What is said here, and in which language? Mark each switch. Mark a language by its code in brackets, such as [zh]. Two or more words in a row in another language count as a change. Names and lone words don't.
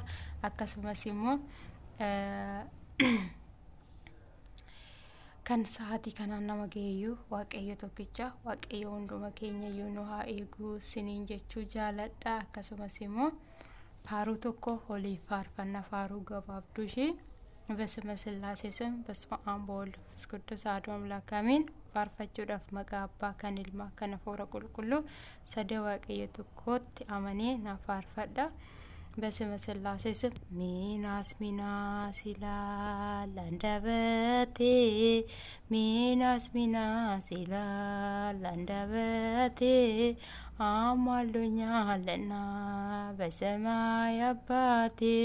[om] Akkasumas immoo kan sa'aatii kanaan nama geeyyu waaqayyo tokkicha waaqayyo hunduma keenya iyyuu nu haa eegu isiniin jechuu jaaladha. Akkasumas immoo faaruu tokko olii faarfannaa faaruu gabaabduu ishee [gez] በስመ ሥላሴ ስም በስመ አብ ወወልድ ወመንፈስ ቅዱስ አሐዱ አምላክ አሜን [om] faarfachuudhaaf maqaa abbaa kan ilmaa kan hafuura qulqulluu sadii waaqayyo tokkotti amanee na faarfadha. [am] በስመ ሥላሴ ስም ሚናስ ይላል አንደበቴ ሚናስ ይላል አንደበቴ አማልዶኛልና በሰማይ አባቴ